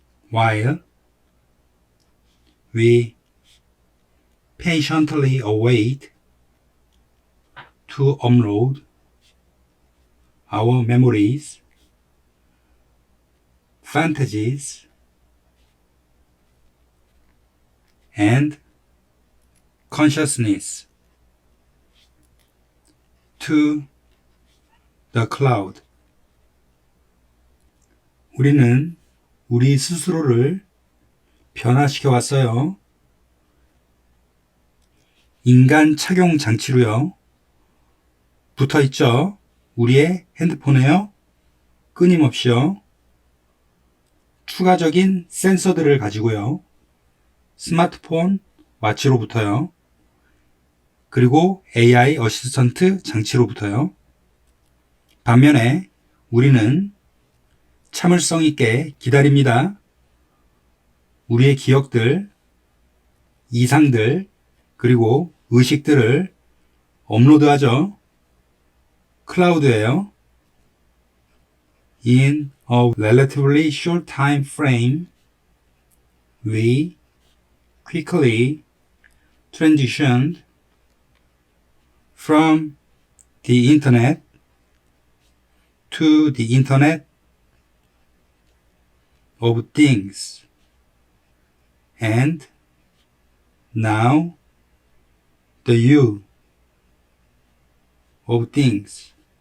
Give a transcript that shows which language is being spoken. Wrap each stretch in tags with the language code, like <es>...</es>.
<en>While we patiently await to upload our memories, fantasies, and consciousness to the cloud.</en> <ko>우리는 우리 스스로를 변화시켜 왔어요. 인간 착용 장치로요. 붙어 있죠. 우리의 핸드폰에요. 끊임없이요. 추가적인 센서들을 가지고요. 스마트폰 와치로부터요. 그리고 AI 어시스턴트 장치로부터요. 반면에 우리는 참을성 있게 기다립니다. 우리의 기억들, 이상들, 그리고 의식들을 업로드하죠. 클라우드예요.</ko> <en>In a relatively short time frame, we quickly transitioned from the internet to the internet of things, and now the you of things.</en>